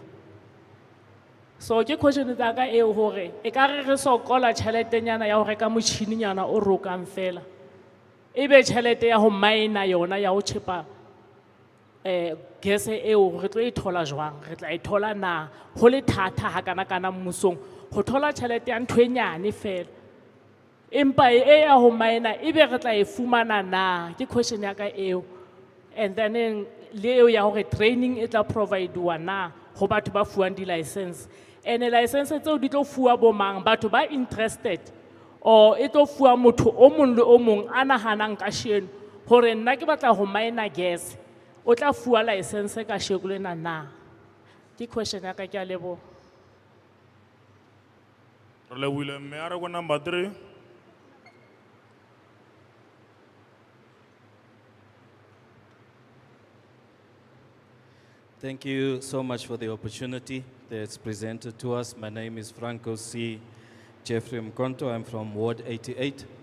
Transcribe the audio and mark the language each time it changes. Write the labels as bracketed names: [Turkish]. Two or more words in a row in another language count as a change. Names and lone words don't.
[Southern Sotho] So ke question tsa ka eo hore e ka re sokola tšheletenyana ya ho reka motšhininyana o rokang fela, ebe tšhelete ya ho mine yona ya ho chepa gese eo re tlo e thola jwang, re tla e thola na? Ho le thata ha kana mmusong ho thola tšhelete ya ntho e nyane fela, empa e ya ho mine ebe re tla e fumana na? Ke question ya ka eo. [English] And then [Southern Sotho] le eo ya hore training e tla provide-wa na ho batho ba fuwang di-license, and license tseo di tlo fuwa bo mang? Batho ba interested or e tlo fuwa motho o mong le o mong a nahanang kasheno hore nna ke batla ho mine gas, o tla fuwa license ka sheko lena na? Ke question ya ka, ke a leboha. Re lebohile mme a re ko number 3. [English] Thank you so much for the opportunity that's presented to us. My name is Franco C. Jeffrey Mkonto. I'm from Ward 88.